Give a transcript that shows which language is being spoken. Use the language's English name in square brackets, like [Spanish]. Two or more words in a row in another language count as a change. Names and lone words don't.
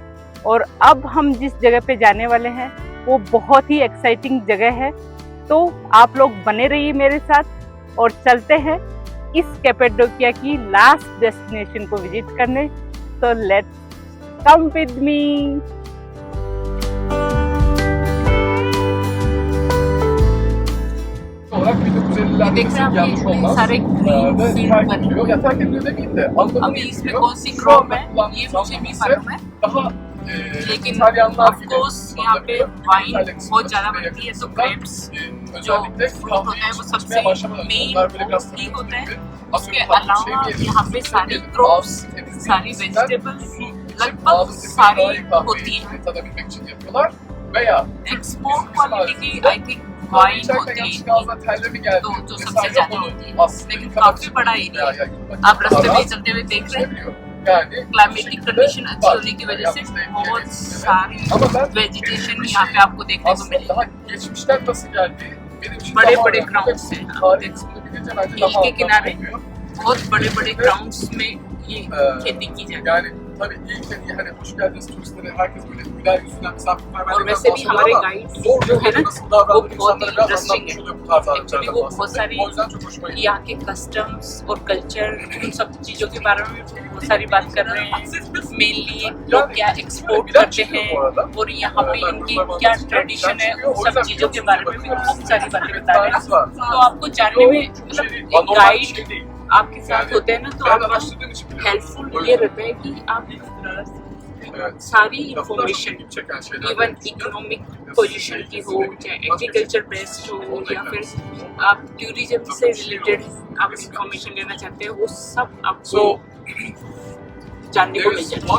[Hindi] और अब हम जिस जगह पे जाने वाले हैं वो बहुत ही एक्साइटिंग जगह है। तो आप लोग बने रहिए मेरे साथ और चलते हैं इस कैपेडोकिया की [English] last destination [Hindi] को विजिट करने। [English] तो let's come with me. [Turkish] olarak 1950'lerde yanlış olmaz. [Hindi] सारे [English] green field [Hindi] बने [Turkish] Terk ya terk ediliyor demeyeyim de anlamı [Hindi] अभी इसमें [Turkish] yetmiyor. [Hindi] कौन सी [Turkish] Şu [Hindi] क्रॉप [Turkish] anda [Hindi] है [Turkish] kullandığı [Hindi] ये मुझे [Turkish] zaman [Hindi] भी [Turkish] ise [Hindi] मालूम है, [Turkish] daha [Hindi] लेकिन [Turkish] İtalyanlar [Hindi] ऑफ [Turkish] gibi [Hindi] कोर्स यहाँ पे वाइन बहुत ज्यादा बनती है। तो ग्रेप्स जो [Turkish] özellikle [Hindi] फ्रूट होता है वो सबसे [Turkish] içmeye başlamadan [Hindi] मेन [Turkish] onlar böyle biraz [Hindi] ही होता है। [Turkish] tanıdık. [Hindi] उसके अलावा यहाँ पे सारी क्रॉप्स, सारी वेजिटेबल्स लगभग सारी होती है। [Turkish] tadabilmek için yapıyorlar. Veya [English] export quality [Hindi] की [English] I think wine [Hindi] होती है, तो जो सबसे ज्यादा होती है। लेकिन काफी बड़ा एरिया है, आप रास्ते में चलते हुए देख रहे हैं। [English] climatic condition [Hindi] अच्छी होने की वजह से बहुत सारी वेजिटेशन यहाँ पे आपको देखने को मिलेगी। बड़े बड़े ग्राउंड्स हैं, झील के किनारे बहुत बड़े बड़े ग्राउंड्स में ये खेती की जाती है। [Turkish] Tabii ilk dediği hani hoş geldiniz turistlere herkes böyle güler yüzünden misafirperverlikten [Hindi] और वैसे भी हमारे गाइड [Turkish] zor [Hindi] जो है ना [Turkish] nasıl [Hindi] वो [Turkish] davrandığını [Hindi] बहुत [Turkish] insanlara [Hindi] ही [Turkish] biraz [Hindi] इंटरेस्टिंग [Turkish] anlatmış [Hindi] है। [Turkish] oluyor bu tarz [Hindi] एक्चुअली [Turkish] araçlardan [Hindi] वो बहुत [Turkish] bahsedip. [Hindi] सारी [Turkish] O yüzden çok hoşuma gitti. [Hindi] यहाँ के कस्टम्स और कल्चर, उन सब चीज़ों के बारे में बहुत सारी बात कर रहे हैं। मेनली लोग क्या एक्सपोर्ट करते हैं और यहाँ पे इनकी क्या ट्रेडिशन है, उन सब चीज़ों के बारे में भी बहुत सारी बातें बता रहे हैं। तो आपको जानने में मतलब एक गाइड आपके साथ होते हैं ना, तो [Turkish] Ben [Hindi] आपको [Turkish] araştırdığım için biliyorum. [Hindi] हेल्पफुल ये रहता है कि आप सारी इंफॉर्मेशन [Turkish] çeken şeyler. [English] even economic position [Hindi] की हो, चाहे [English] agriculture based [Hindi] हो, या फिर आप टूरिज्म से रिलेटेड आप इंफॉर्मेशन लेना चाहते हो, वो सब आपको So जानने को मिल there's जाएगा।